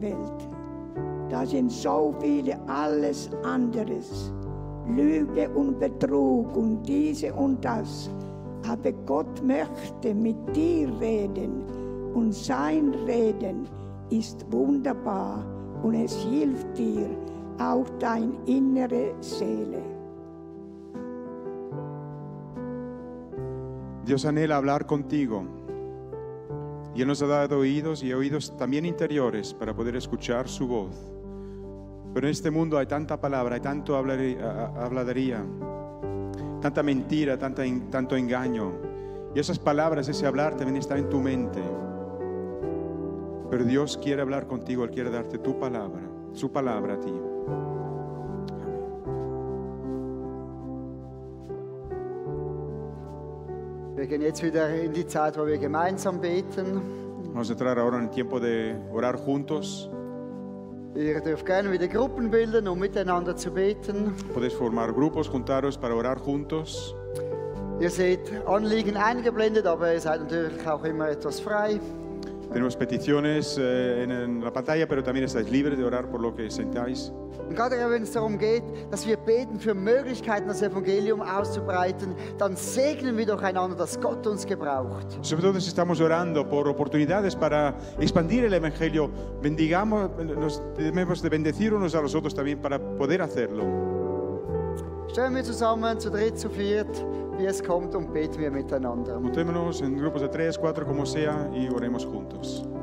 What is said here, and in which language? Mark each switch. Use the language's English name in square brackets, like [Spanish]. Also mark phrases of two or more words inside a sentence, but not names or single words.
[German] Da sind so viele alles anderes Lüge und Betrug und diese und das. Aber Gott möchte mit dir reden und sein Reden ist wunderbar und es hilft dir auch deine innere Seele. [Spanish] Dios anhela hablar contigo y Él nos ha dado oídos y oídos también interiores para poder escuchar su voz. Pero en este mundo hay tanta palabra, hay tanto habladería, tanta mentira, tanto engaño. Y esas palabras, ese hablar también está en tu mente. Pero Dios quiere hablar contigo, Él quiere darte tu palabra, su palabra a ti. [German] Wir gehen jetzt wieder in die Zeit, wo wir gemeinsam beten. [Spanish] Vamos a entrar ahora en el tiempo de orar juntos. [German] Ihr dürft gerne wieder Gruppen bilden, um miteinander zu beten. [Spanish] Podéis formar grupos, juntaros para orar juntos. [German] Ihr seht Anliegen eingeblendet, aber ihr seid natürlich auch immer etwas frei. [Spanish] Tenemos peticiones en la pantalla, pero también estáis libres de orar por lo que sentáis. [German] Und gerade wenn es darum geht, dass wir beten für Möglichkeiten, das Evangelium auszubreiten, dann segnen wir doch einander, dass Gott uns gebraucht. [Spanish] Sobre todo si estamos orando por oportunidades para expandir el Evangelio, bendigamos, nos debemos de bendecir unos a los otros también para poder hacerlo. [German] Stellen wir zusammen, zu dritt, zu viert, wie es kommt, und beten wir miteinander. [Spanish] Juntémonos en grupos de 3, 4, como sea, y oremos juntos.